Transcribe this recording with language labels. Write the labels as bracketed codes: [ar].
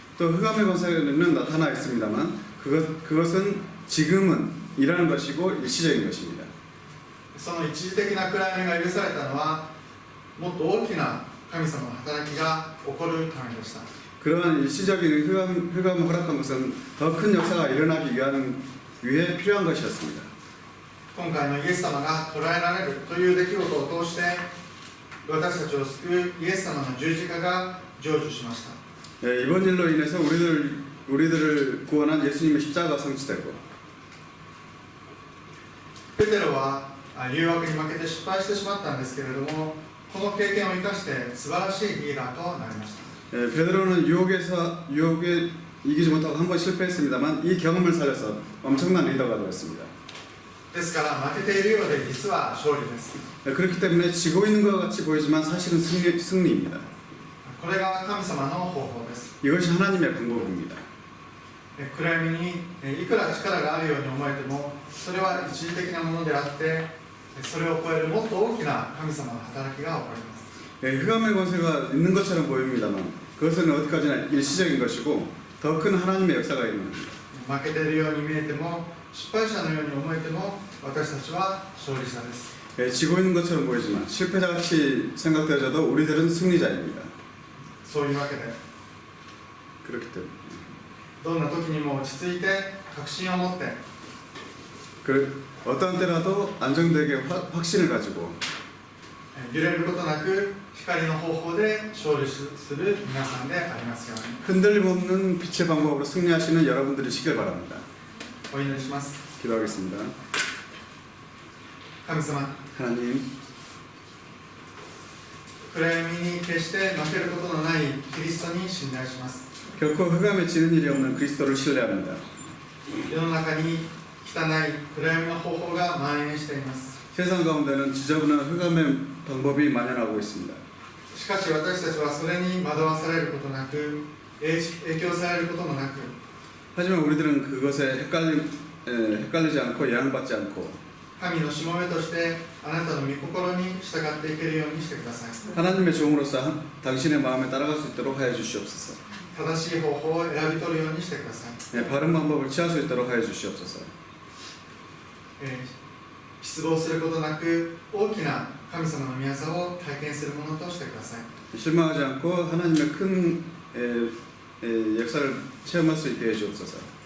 [ko] 또 흑암의 권세는 나타나 있습니다만 그것은 지금은 일하는 것이고 일시적인 것입니다. [ja] その一時的な暗闇が許されたのはもっと大きな神様の働きが起こるためでした。 [ko] 그러한 일시적인 흑암을 허락한 것은 더 큰 역사가 일어나기 위해 필요한 것이었습니다. [ja] 今回のイエス様が捉えられるという出来事を通して私たちを救うイエス様の十字架が成就しました。 [ko] 이번 일로 인해서 우리들을 구원한 예수님의 십자가가 성취되고 [ja] ペテロは誘惑に負けて失敗してしまったんですけれども、この経験を生かして素晴らしいリーダーとなりました。 [ko] 베드로는 유혹에 이기지 못하고 한 번 실패했습니다만 이 경험을 살려서 엄청난 리더가 되었습니다. [ja] ですから負けているようで実は勝利です。 [ko] 그렇기 때문에 지고 있는 것 같이 보이지만 사실은 승리입니다. [ja] これが神様の方法です。 [ko] 이것이 하나님의 방법입니다. [ja] 暗闇にいくら力があるように思えてもそれは一時的なものであってそれを超えるもっと大きな神様の働きが起こります。 [ko] 흑암의 권세가 있는 것처럼 보입니다만 그것은 어디까지나 일시적인 것이고 더 큰 하나님의 역사가 일어납니다. [ja] 負けているように見えても失敗者のように思えても私たちは勝利者です。 [ko] 지고 있는 것처럼 보이지만 실패자같이 생각되어져도 우리들은 승리자입니다. [ja] そういうわけで [ko] 그렇기 때문에 [ja] どんな時にも落ち着いて確信を持って [ko] 어떤 때라도 안정되게 확신을 가지고 [ja] 揺れることなく光の方法で勝利する皆さんでありますように。 [ko] 흔들림 없는 빛의 방법으로 승리하시는 여러분들이시길 바랍니다. [ja] お祈りします。 [ko] 기도하겠습니다. [ja] 神様、 [ko] 하나님, [ja] 暗闇に決して負けることのないキリストに信頼します。 [ko] 결코 흑암에 지는 일이 없는 그리스도를 신뢰합니다. [ja] 世の中に汚い暗闇の方法が蔓延しています。 [ko] 세상 가운데는 지저분한 흑암의 방법이 만연하고 있습니다. [ja] しかし私たちはそれに惑わされることなく影響されることもなく [ko] 하지만 우리들은 그것에 헷갈리지 않고 영향받지 않고 [ja] 神のしもべとしてあなたの御心に従っていけるようにしてください。 [ko] 하나님의 종으로서 당신의 마음에 따라갈 수 있도록 하여 주시옵소서. [ja] 正しい方法を選び取るようにしてください。 [ko] 바른 방법을 취할 수 있도록 하여 주시옵소서. [ja] 失望することなく大きな神様の御業を体験するものとしてください。 [ko] 실망하지 않고 하나님의 큰 역사를 체험할 수 있게 해주옵소서.